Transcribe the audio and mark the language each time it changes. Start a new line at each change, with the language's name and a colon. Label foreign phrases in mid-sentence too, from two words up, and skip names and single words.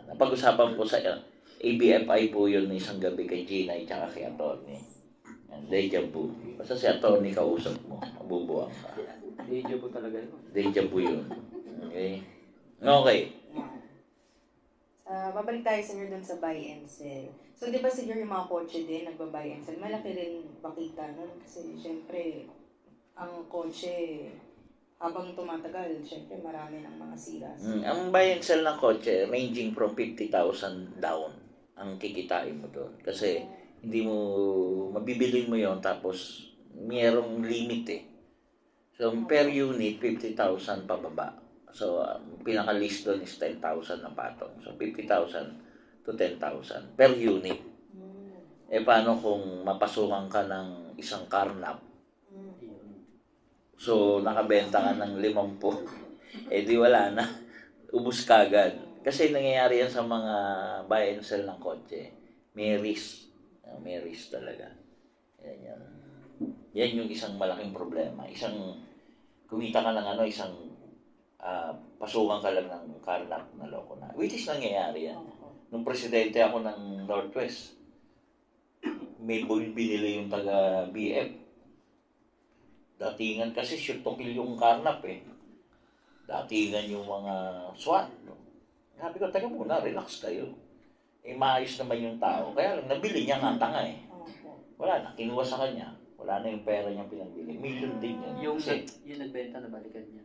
Filipino: Napag-usapan po sa ABFI po yun isang gabi kay Gina at saka kay Atty.
English: Deja vu.
Filipino: Basta si Atty. Kausap mo. Mabubuwang ka.
English: Deja vu
Filipino: talaga yun.
English: Deja vu
Filipino: yun. Okay? Okay. Babalik tayo sa dun sa
English: buy and sell.
Filipino: So, di ba siguro yung mga kotse din, nagba-
English: buy and sell,
Filipino: malaki rin bakita nun. Kasi, syempre, ang kotse, habang tumatagal, syempre, marami ng mga sira. Ang
English: buy and sell
Filipino: ng kotse,
English: ranging from 50,000 down
Filipino: ang kikitain mo doon. Kasi, hindi mo, mabibilin mo yon tapos, mayroong limit eh. So,
English: per unit,
Filipino: 50,000 pababa. So, pinaka-list doon is 10,000 na patong.
English: So, 50,000 to 10,000 per unit.
Filipino: Paano kung mapasukan ka ng isang carnap? So, nakabenta ka ng 50. Di wala na. Ubus kagad. Kasi nangyayari yan sa mga
English: buy and sell
Filipino: ng kotse. May risk. May risk talaga. Yan. Yan yung isang malaking problema. Kumita ka ng isang pasukan ka lang ng carnap na loko na.
English: Which is
Filipino: nangyayari yan. Nung presidente ako ng Northwest, may binili yung taga BF. Datingan kasi
English: shoot to kill
Filipino: yung carnap eh. Datingan yung mga SWAT. Sabi ko, taga muna, relax kayo. Maayos naman yung tao. Kaya lang, nabili niya nga tanga eh. Wala na, kinuha sa kanya. Wala na yung pera niyang pinagbili. Million din yan. Yung nagbenta na balikan niya.